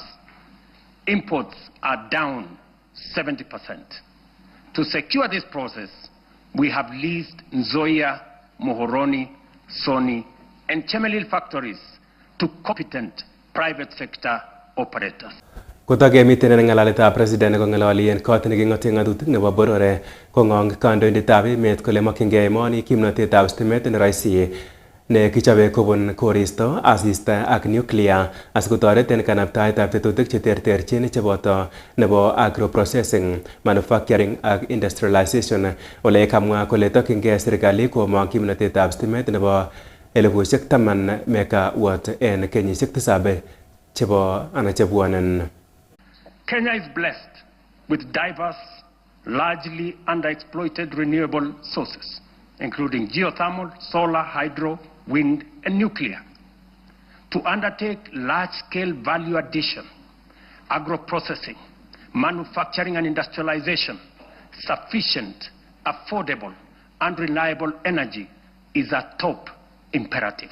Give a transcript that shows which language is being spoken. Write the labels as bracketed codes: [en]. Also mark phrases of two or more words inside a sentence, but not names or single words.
[en] Imports are down 70%. To secure this process, we have leased Nzoia, Muhoroni, Soni, and Chemelil factories to competent private sector operators. [kln] Kotakemiten en ng'alaletab president kong'ololi en kot neking'oten ng'atutik nebo borore kong'ong kandoindetab emet kole mokyingei emoni kimnotetab stimet neroisi ne kichobe kobun koristo, asista ak nuclear asikotoret en kanabtaetab tetutik cheterterchin cheboto nebo [en] agroprocessing, manufacturing [kln] ak industrialization. Ole kamwa kole tokyingei serikali komong kimnotetab stimet nebo 10,000 megawatt en kenyisiek 7 chebwonen. [en] Kenya is blessed with diverse, largely underexploited renewable sources, including geothermal, solar, hydro, wind, and nuclear. To undertake large-scale value addition, agro-processing, manufacturing and industrialization, sufficient, affordable, and reliable energy is a top imperative.